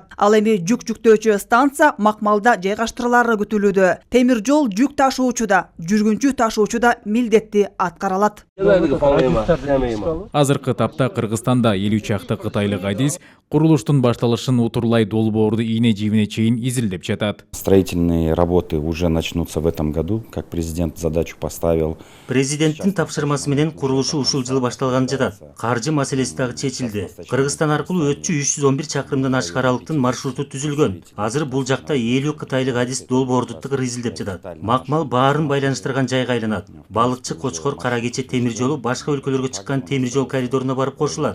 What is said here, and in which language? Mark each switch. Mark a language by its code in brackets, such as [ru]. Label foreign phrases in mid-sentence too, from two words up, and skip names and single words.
[ky] Ал эми жүк жүктөөчү станция Макмалда жайгаштырылары күтүлүүдө. Темир жол жүк ташуучуда, жүргүнчү ташуучуда милдетти аткаралат. Азыркы тапта Кыргызстанда 50 чакты кытайлык адис курулуштун башталышын утурлай долбоорду ийне жибине чейин изилдеп жатат. [ru] Строительные работы уже начнутся в этом году, как президент задачу поставил. [ky] Президенттин тапшырмасы менен курулушу ушул жылы башталган жатат. Каржы маселеси дагы чечилди. Кыргызстан аркылуу өтчү 311 чакырымдан ашык аралыктын маршруту түзүлгөн. Азыр бул жакта 50 кытайлык адис долбоорду тыгыр изилдеп жатат. Макмал баарын байланыштырган жайга айланат. Балыкчы, Кочкор, Кара Кече темир жолу башка өлкөлөргө чыккан темир жол коридоруна барып кошулат.